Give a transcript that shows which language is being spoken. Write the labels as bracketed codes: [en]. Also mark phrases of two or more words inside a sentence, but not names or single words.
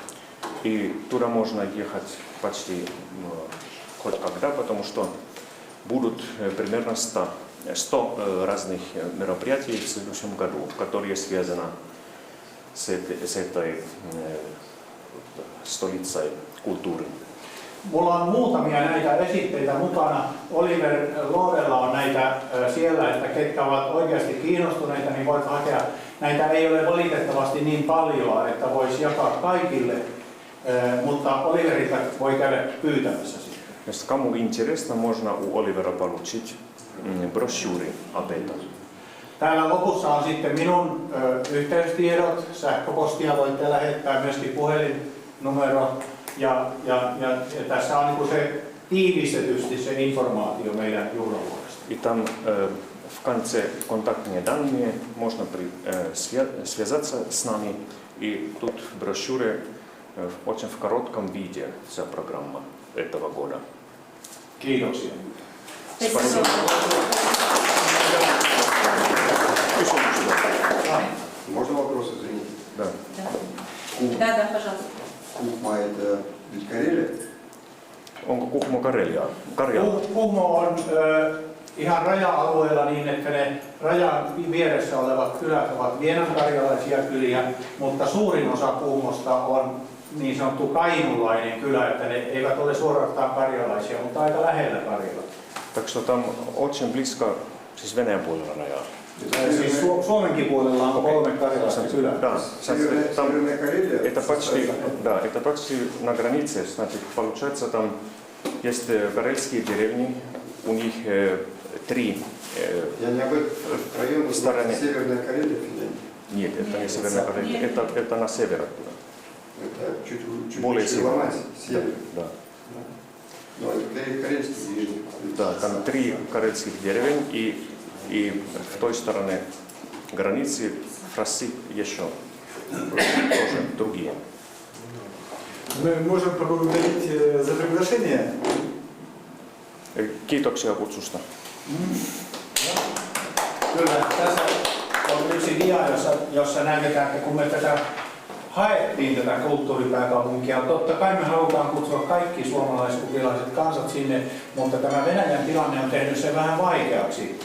[ru] И туда можно ехать почти хоть когда, потому что будут примерно 100 разных мероприятий в следующем году, которые связаны с этой столицей культуры. [fi] Mulla on muutamia näitä esitteitä mukana. Oliver Lodella on näitä siellä, että ketkä ovat oikeasti kiinnostuneita, niin voit hakea. Näitä ei ole valitettavasti niin paljon, että voisi jakaa kaikille, mutta Oliverilta voi käydä pyytämässä sitä. [ru] Если кому интересно, можно у Оливера получить брошюры об этом. [fi] Täällä lopussa on sitten minun yhteystiedot, sähköpostia voitte lähettää, myöskin puhelinnumero ja tässä on niin se tiivistetysti se informaatio meidän juhlavuodesta. [ru] И там в конце контактные данные можно связаться с нами. И тут в брошюре очень в коротком виде вся программа этого года. [fi] Kiitoksia. [ru] Спасибо. Можно вопрос, извините? Да. Да, пожалуйста. Кухма это ведь Карелия? [fi] Onko Kuhmo Karjala? Kuhmo on ihan raja-alueella niin, että ne rajan vieressä olevat kylät ovat vienankarjalaisia kyliä, mutta suurin osa Kuhmosta on niin sanottu kainulainen kylä, että ne eivät ole suorastaan karjalaisia, mutta aika lähellä Karjalaa. [ru] Так что там очень близко, [fi] siis Venäjän puolella rajaa. Siis Suomenkin puolella on 3 karjalaista kylää. [ru] Да, Северная Карелия? это почти на границе, значит, получается там есть карельские деревни, у них 3 Я не об этом. Район стороны. Северная Карелия, Финляндия. Нет, это не Северная Карелия, это на север оттуда. Это чуть Более выше север. Ломать, север. Да. Но это карельский ближний. Да, там 3 карельских деревень и в той стороне границы фраси еще тоже другие. Мы можем поблагодарить за приглашение. [fi] Kiitoksia kutsusta. Kyllä, tässä on yksi dia, jossa näytetään, että kun me tätä haettiin tätä kulttuuripääkaupunkia. Totta kai me halutaan kutsua kaikki suomalais-ukrilaiset kansat sinne, mutta tämä Venäjän tilanne on tehnyt sen vähän vaikeaksi.